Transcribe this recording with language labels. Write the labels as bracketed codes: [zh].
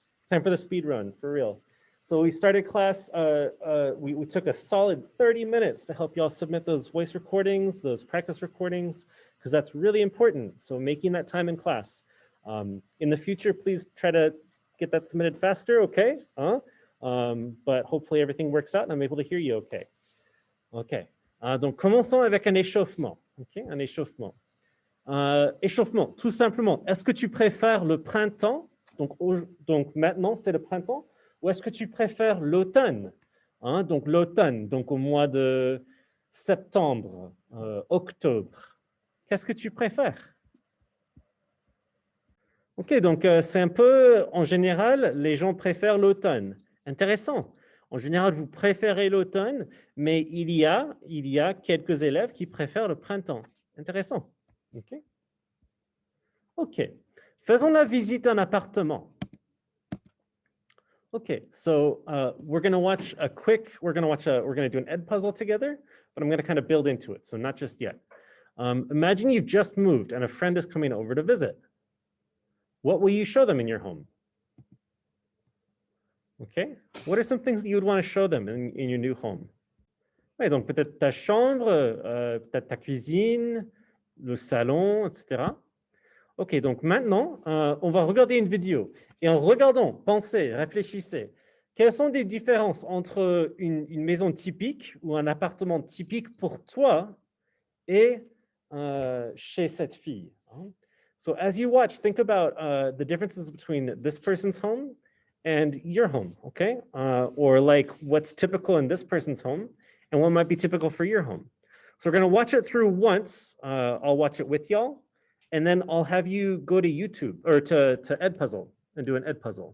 [en] Time for the speed run, for real. So we started class, we took a solid 30 minutes to help y'all submit those voice recordings, those practice recordings, because that's really important. So making that time in class. In the future, please try to get that submitted faster, okay? But hopefully everything works out and I'm able to hear you okay. OK. [fr] Donc commençons avec un échauffement. OK, un échauffement. Échauffement, tout simplement. Est-ce que tu préfères le printemps? Donc maintenant, c'est le printemps. Ou est-ce que tu préfères l'automne? Donc l'automne, donc au mois de septembre, octobre. Qu'est-ce que tu préfères? OK, donc c'est un peu, en général, les gens préfèrent l'automne. Intéressant. En général, vous préférez l'automne, mais il y a quelques élèves qui préfèrent le printemps. Intéressant. OK. OK. Faisons la visite d'un appartement. [en] Okay, so we're going to watch a quick, we're going to do an Edpuzzle together, but I'm going to kind of build into it, so not just yet. Imagine you've just moved and a friend is coming over to visit. What will you show them in your home? Okay, what are some things that you would want to show them in your new home? [fr] Ouais, donc peut-être ta chambre, peut-être ta cuisine, le salon, etc. OK, donc maintenant, on va regarder une vidéo. Et en regardant, pensez, réfléchissez. Quelles sont les différences entre une maison typique ou un appartement typique pour toi et chez cette fille? [en] So as you watch, think about the differences between this person's home and your home, okay? Or like what's typical in this person's home and what might be typical for your home. So we're going to watch it through once. I'll watch it with y'all. And then I'll have you go to YouTube or to Edpuzzle and do an Edpuzzle.